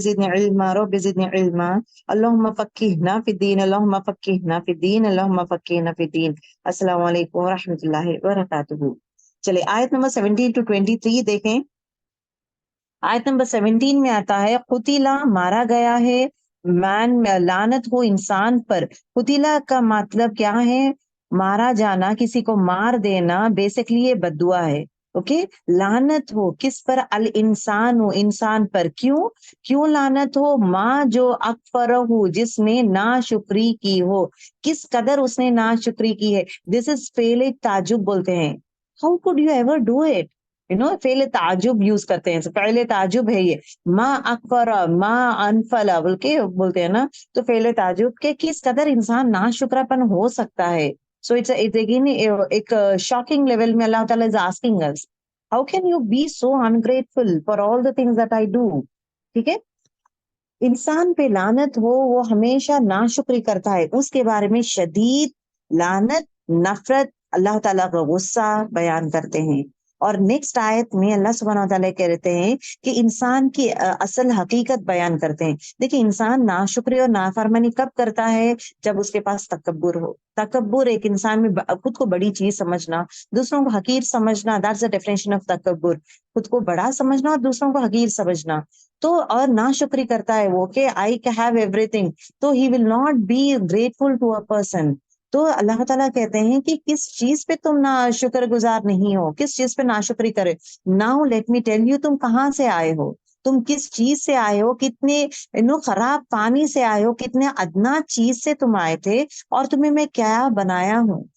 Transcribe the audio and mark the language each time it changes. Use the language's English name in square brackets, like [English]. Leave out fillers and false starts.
[Arabic] زدني علما رب زدني علما اللهم فقهنا في الدين اللهم فقهنا في الدين اللهم فقهنا في الدين. السلام علیکم ورحمۃ اللہ وبرکاتہ. [Urdu] چلے آیت نمبر 17 to 23 دیکھیں. آیت نمبر 17 میں آتا ہے قتیلا مارا گیا ہے، مان لعنت ہو انسان پر. قتیلا کا مطلب کیا ہے؟ مارا جانا، کسی کو مار دینا، بیسکلی یہ بد دعا ہے. اوکے، لعنت ہو کس پر؟ الانسان ہو، انسان پر. کیوں لعنت ہو؟ ماں جو اکفر ہو، جس نے ناشکری کی ہو. کس قدر اس نے ناشکری کی ہے. [English] this is [Urdu] فعل تعجب بولتے ہیں. [English] How could you ever do it? [Urdu] فعل تعجب یوز کرتے ہیں، فعل تعجب ہے یہ. ما اکفر، ما انفلا بول کے بولتے ہیں نا، تو فعل تعجب کے کس قدر انسان ناشکرا پن ہو سکتا ہے. [English] so it's again [Urdu] ایک شاکنگ لیول میں [English] اللہ تعالیٰ is asking us how can you be so ungrateful for all the things that I do. [Urdu] ٹھیک ہے، انسان پہ لعنت ہو، وہ ہمیشہ ناشکری کرتا ہے. اس کے بارے میں شدید لعنت، نفرت، اللہ تعالیٰ کا غصہ بیان کرتے ہیں. اور نیکسٹ آیت میں اللہ سبحانہ وتعالیٰ کہتے ہیں کہ انسان کی اصل حقیقت بیان کرتے ہیں. دیکھیں، انسان ناشکری اور نافرمانی کب کرتا ہے؟ جب اس کے پاس تکبر ہو. تکبر ایک انسان میں خود کو بڑی چیز سمجھنا، دوسروں کو حقیر سمجھنا. [English] That's the definition of تکبر. [Urdu] خود کو بڑا سمجھنا اور دوسروں کو حقیر سمجھنا. تو اور ناشکری کرتا ہے وہ کہ [English] I can have everything، تو he will not be grateful to a person. [Urdu] تو اللہ تعالیٰ کہتے ہیں کہ کس چیز پہ تم نا شکر گزار نہیں ہو، کس چیز پہ ناشکری کرے. [English] now let me tell you, [Urdu] تم کہاں سے آئے ہو، تم کس چیز سے آئے ہو، کتنے خراب پانی سے آئے ہو، کتنے ادنا چیز سے تم آئے تھے، اور تمہیں میں کیا بنایا ہوں.